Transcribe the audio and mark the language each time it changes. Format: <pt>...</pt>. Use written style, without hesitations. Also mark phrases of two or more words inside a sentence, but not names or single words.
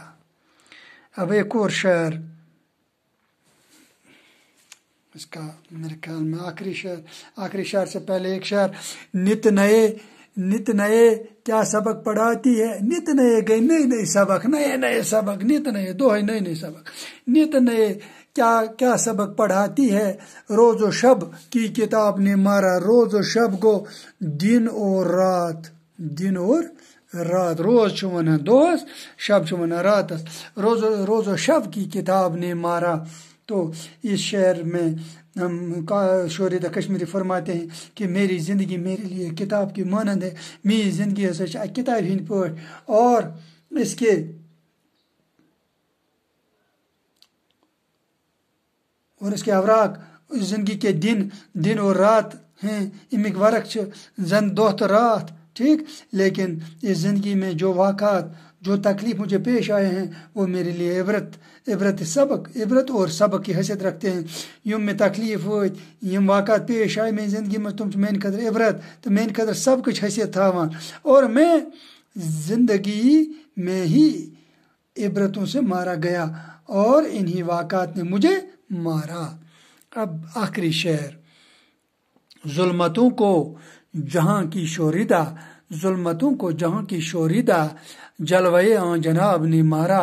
<ur>اب ایک اور شعر، اس کا میرے خیال میں آخری شعر سے پہلے ایک شعر: نت نئے کیا سبق پڑھاتی ہے، نت نئے گئے نئے سبق، نئے سبق، نت نئے دو ہے نئے سبق، نت نئے کیا سبق پڑھاتی ہے، روز و شب کی کتاب نے مارا، روز و شب گو دن اور رات،</ur> <ks>روز چھُ ونان دۄہس، شب چھُ ونان راتس،</ks> <ur>روز و شب کی کتاب نے مارا۔ تو اس شعر میں ہم شوریدہ کشمیری فرماتے ہیں کہ میری زندگی میرے لیے کتاب کی مانند ہے،</ur> <ks>میری زندگی ہسا چھِ اکھ کتابہِ ہٕنٛدۍ پٲٹھۍ،</ks> <ur>اور اس کے اور اس کے اوراق زندگی کے دن اور رات ہیں،</ur> <ks>امک ورق زن دہ تو رات،</ks> <ur>ٹھیک، لیکن اس زندگی میں جو واقعات جو تکلیف مجھے پیش آئے ہیں وہ میرے لیے عبرت اور سبق کی حیثیت رکھتے ہیں.</ur> <ks>یم میں تکلیف وت یم</ks> <ur>واقعات پیش آئے میری زندگی میں</ur> <ks>تم میانہ خاطر عبرت تو میانہ خاطر سبق حیثیت تھاوان،</ks> <ur>اور میں زندگی میں ہی عبرتوں سے مارا گیا اور انہی واقعات نے مجھے مارا. اب آخری شعر. ظلمتوں کو جہاں کی شوریدہ، ظلمتوں کو جہاں کی شوریدہ، جلوے آن جناب نے مارا.</ur>